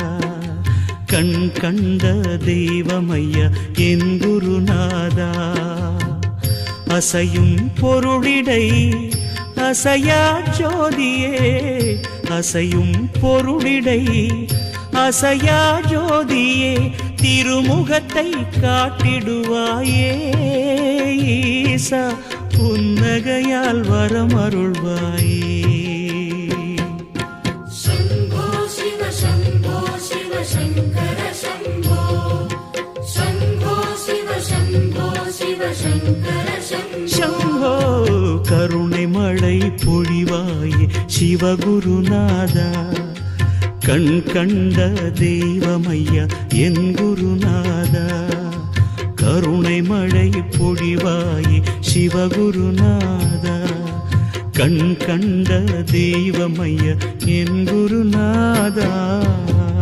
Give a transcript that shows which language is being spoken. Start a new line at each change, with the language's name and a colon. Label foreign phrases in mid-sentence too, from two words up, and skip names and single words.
Tamil: கண் கண்ட தெய்வமையா என் குருநாதா, அசையும் பொருளிடை அசையா ஜோதியே, அசையும் பொருளிடை அசையா ஜோதியே, திருமுகத்தை காட்டிடுவாயே ஈசா, புன்னகையால் வரமருள்வாயே.
Sanskrit: शम्भो शिव शम्भो शिव शङ्कर शम्भो, शम्भो शिव शम्भो शिव शङ्कर शम्भो.
Tamil: शम्भो கருணை மழை பொழிவாயே சிவகுருநாதா, கண் கண்ட தெய்வமையா என் குருநாதா, கருணை மழை பொழிவாயே சிவகுருநாதா, கண் கண்ட தெய்வமையா என் குருநாதா.